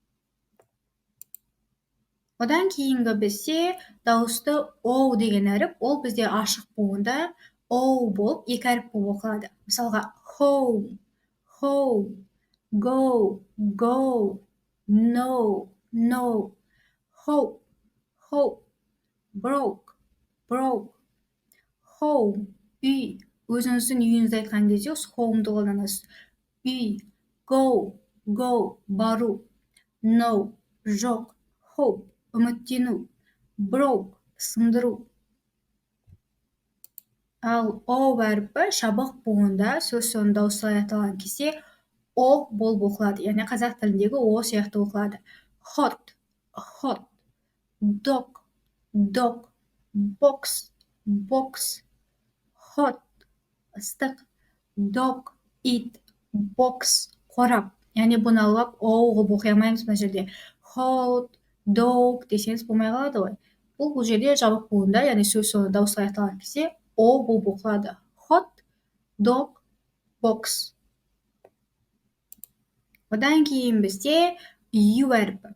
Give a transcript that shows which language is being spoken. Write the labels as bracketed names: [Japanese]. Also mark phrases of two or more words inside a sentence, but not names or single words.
[Kazakh] Одан кейінгі бізде дауысты о деген әріп, ол бізде ашық буында о болып, екі әріп болып оқылады. Мысалға, [English] home, home, go, go, no, no, hope, hope, broke, broke, home, [Kazakh] үй. Өзіңіздің үйіңізді айтқан кезде осы home'ды қолданасыз. Үй, [English] go, go, [Kazakh] бару, no, жоқ, hope, үміттену, broke, сындыру. Ал о әріпі жабық буында сөз соңында дауысты аяқталған кезде о болып оқылады. Яғни қазақ тіліндегі о сияқты оқылады. [English] Hot, hot, dog, dog, box, box, hot, ыстық, dog, it, box, [Kazakh] қорап. Яғни бұны алып о қылып оқи алмаймыз мына жерде. [English] Hot, dog [Kazakh] десеңіз болмай қалады ғой. Бұл жерде жабық буында, яғни сөз соңында дауысты аяқталған кезде о болып оқылады. [English] Hot, dog, box. [Kazakh] Одан кейін бізде ю әріпі.